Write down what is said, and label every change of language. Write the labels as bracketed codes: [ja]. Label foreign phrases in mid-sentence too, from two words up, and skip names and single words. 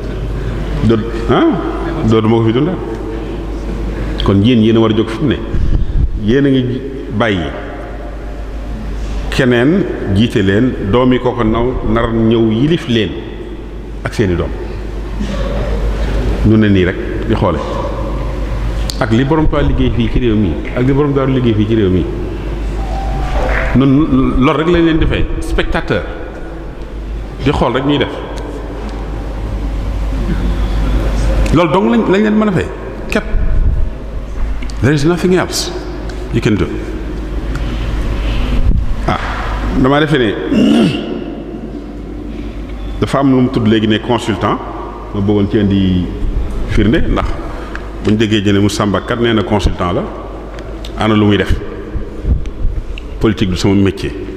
[wo] doo duma ko fi dunda kon yéen a war a jóg fi mu ne yéen a ngi bàyyi keneen jiite leen doom yi kooko nar ñëw yilif leen ak seeni doom ñu ne nii rek di xoole ak li borom Tuubaa liggéey fii ci réew mi ak li borom Daaru liggéey fii ci réew mi noonu loolu rek lañ leen defee spectateur di xool rek ñuy def loolu dong lañ leen mën a fay képp. [en] there is nothing else you can do. [wo] damaa defee ne dafa am lu mu tudd léegi ne consultant ma bëggoon ci indi firnde ndax buñ déggee jëne mu sàmbakat nee na consultant la ana lu muy def politique du sama métier.